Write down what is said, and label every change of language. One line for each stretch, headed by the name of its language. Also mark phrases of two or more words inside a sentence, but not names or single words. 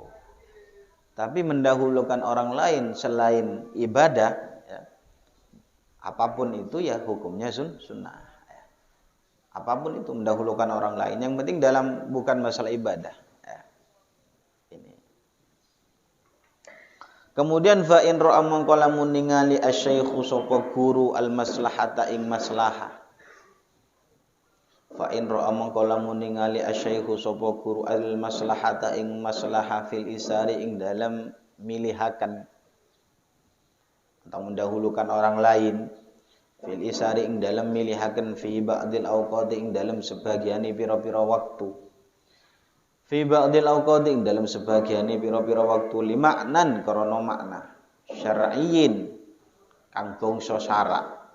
Indonesian: Tapi mendahulukan orang lain selain ibadah, ya, apapun itu ya hukumnya sunnah. Ya. Apapun itu mendahulukan orang lain, yang penting dalam bukan masalah ibadah. Ya. Ini. Kemudian
Arabic: فإن رأى
Javanese: mangko lamun ningali asy-syaikhu sapa guru al-maslahata ing maslahah.
Arabic: فإن رأى
Javanese: mangko lamun ningali asy-syaikhu sapa guru al-maslahata ing maslahah
Arabic: في الإيثار
Javanese: ing dalam milihakan
Indonesian: atau mendahulukan orang lain
Arabic: في الإيثار
Javanese: ing dalam milihakan
Arabic: في بعض الأوقات
Javanese: ing dalam sebagiane pira-pira waktu.
Arabic: في بعض الأوقات
Javanese: ing dalam sebagiane pira-pira waktu limaknan krana makna syar'iyyin kang bangsa syarak.